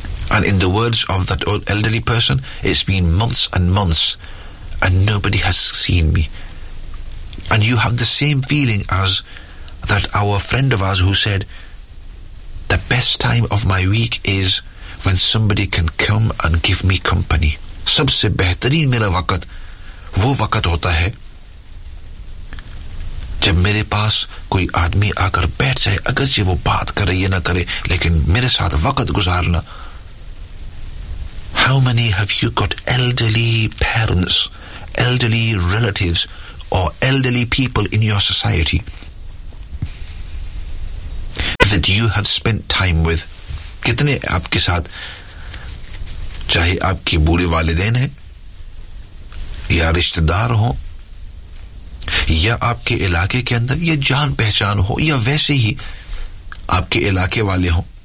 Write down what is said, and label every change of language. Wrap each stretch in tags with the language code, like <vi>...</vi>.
<en>And in the words of that old elderly person, it's been months and months and nobody has seen me. And you have the same feeling as that our friend of ours who said, the best time of my week is when somebody can come and give me company.</en> <hi>Sabse behtareen mera waqt wo waqt hota hai जब मेरे पास कोई आदमी आकर बैठ जाए, अगर जो वो बात करे या ना करे, लेकिन मेरे साथ वक्त गुजारना.</hi> <en>How many have you got elderly parents, elderly relatives, or elderly people in your society that you have spent time with?</en> <hi>कितने आपके साथ, चाहे आपके बूढ़े वालिदैन हैं या रिश्तेदार हों या आपके इलाके के अंदर या जान पहचान हो या वैसे ही आपके इलाके वाले हों,</hi>